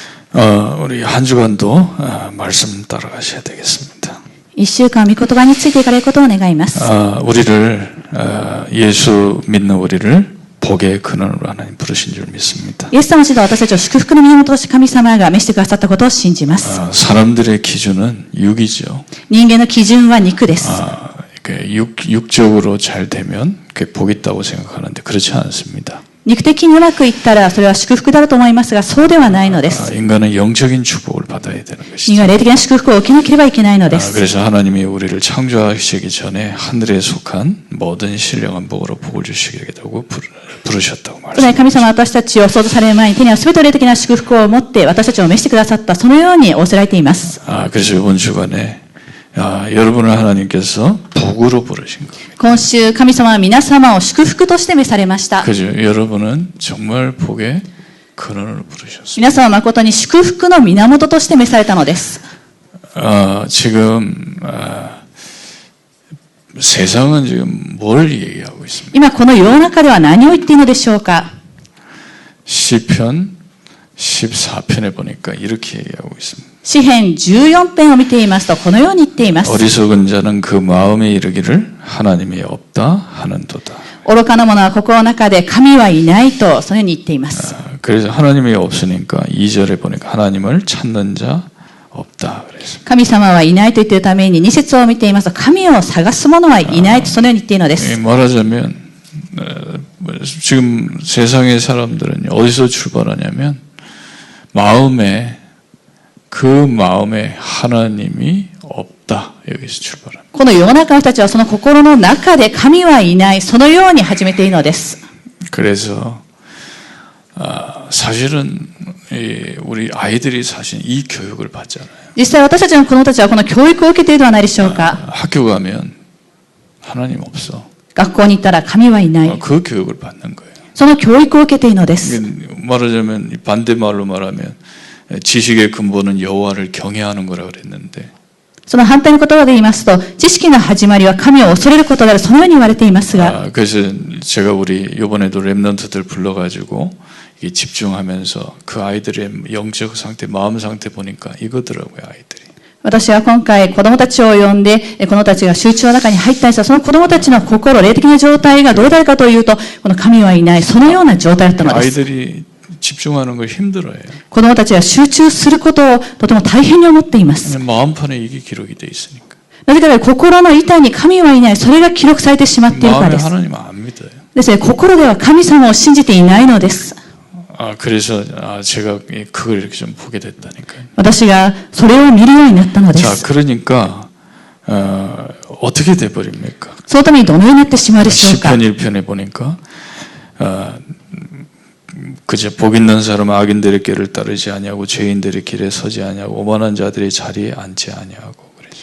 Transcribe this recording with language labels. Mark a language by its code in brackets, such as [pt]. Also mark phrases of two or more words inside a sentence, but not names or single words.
[ko] 우리 한 주간도 말씀 따라가셔야 되겠습니다. [ja] 一週間御言葉についていかれることを願います。 [ko] 예수 믿는 우리를 복의 근원으로 하나님 부르신 줄 믿습니다. [ja] イエス様を信じた私たちを祝福の源として神様が召してくださったことを信じます。 [ko] 사람들의 기준은 육이죠. [ja] 人間の基準は肉です。 [ko] 육적으로 잘 되면 그게 복 있다고 생각하는데 그렇지 않습니다. [ja] 肉的にうまくいったらそれは祝福だろうと思いますが、そうではないのです。 [ko] 인간은 영적인 축복을 받아야 되는 것이죠. [ja] 人間は霊的な祝福を受けなければいけないのです。 [ko] 그래서 하나님이 우리를 창조하시기 전에 하늘에 속한 모든 신령한 복으로 복을 주시겠다고 부르셨다고 [ja] つまり神様は私たちを創造される前に手には全て霊的な祝福を持って私たちを召してくださった、そのように仰せられています。 [ko] 그래서 이번 주간에 여러분을 하나님께서 복으로 부르신 겁니다. [ja] 今週神様は皆様を祝福として召されました。 [ko] 그죠? 여러분은 정말 복의 근원으로 부르셨습니다. [ja] 皆様は誠に祝福の源として召されたのです。 [ko] 지금 세상은 지금 뭘 얘기하고 있습니까? [ja] 今この世の中では何を言っているのでしょうか。 [ko] 시편 14편에 보니까 이렇게 얘기하고 있습니다. [ja] 詩編14編を見ていますとこのように言っています。 [ko] 어리석은 자는 그 마음에 이르기를 하나님이 없다 하는도다. [ja] 愚かな者は心の中で神はいないとそのように言っています。 [ko] 그래서 하나님이 없으니까 2절에 보니까 하나님을 찾는 자 없다 그랬습니다. [ja] 神様はいないと言っているために2節を見ていますと神を探す者はいないとそのように言っているのです。 [ko] 말하자면 지금 세상의 사람들은 어디서 출발하냐면 그 마음에 하나님이 없다 여기서 출발합니다. [ja] この世の中の人たちはその心の中で神はいない、そのように始めているのです。 [ko] 그래서 사실은 우리 아이들이 사실 이 교육을 받잖아요. [ja] 実際私たちの子供たちはこの教育を受けているではないでしょうか。 [ko] 학교 가면 하나님 없어. [ja] 学校に行ったら神はいない。 [ko] 그 교육을 받는 거예요. [ja] その教育を受けているのです。 [ko] 말하자면 반대말로 말하면 지식의 근본은 여호와를 경외하는 거라 그랬는데 [ja] その反対の言葉で言いますと、知識の始まりは神を恐れることである、そのように言われていますが、 [ko] 그래서 제가 우리 이번에도 랩런트들 불러가지고 이게 집중하면서 그 아이들의 영적 상태, 마음 상태 보니까 이거더라고요, 아이들이. [ja] 私は今回子供たちを呼んで、子供たちが集中の中に入ったんですが、その子供たちの心、霊的な状態がどうであるかというと、この神はいない、そのような状態だったのです。 [ko] 아이들이 집중하는 걸 힘들어요. [ja] 子供たちは集中することをとても大変に思っています。 [ko] 마음판에 이게 기록이 돼 있으니까. [ja] なぜかというと心の板に神はいない、それが記録されてしまっているからで [ko] 마음에 [ja] す。 [ko] 하나님 안 믿어요. [ja] ですね、心では神様を信じていないのです。 [ko] 그래서 제가 그걸 이렇게 좀 보게 됐다니까요. [ja] 私がそれを見るようになったので [ko] 자, [ja] す。 [ko] 그러니까 어떻게 돼 버립니까? [ja] そのためにどのようになってしまうでしょうか。 [ko] 시편 1편에 보니까 그저 복 있는 사람은 악인들의 길을 따르지 아니하고 죄인들의 길에 서지 아니하고 오만한 자들의 자리에 앉지 아니하고 그랬습니다.